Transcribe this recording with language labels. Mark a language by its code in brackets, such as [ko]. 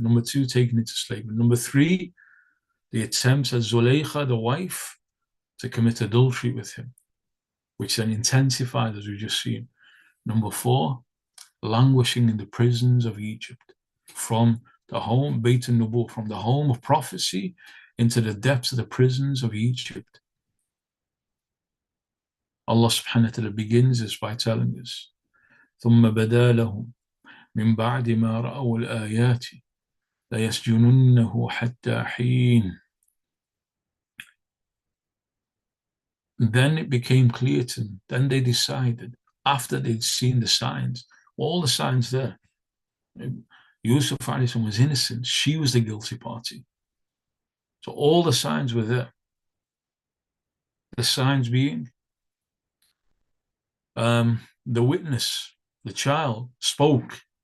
[en] Number two, taken into slavery. Number three, the attempts at Zulaykha, the wife, to commit adultery with him, which then intensified, as we've just seen. Number four, languishing in the prisons of Egypt, from the home, Beit al-Nubuwwah, from the home of prophecy into the depths of the prisons of Egypt. Allah subhanahu wa ta'ala begins this by telling us, [ar] ثُمَّ بَدَا لَهُمْ مِنْ بَعْدِ مَا رَأَوُا الْآيَاتِ لَيَسْجُنُنَّهُ حَتَّى حِينٍ. [en] Then it became clear to them, then they decided, after they'd seen the signs, all the signs there, Yūsuf alayhi salam was innocent, she was the guilty party. So all the signs were there. The signs being, the witness, the child, spoke.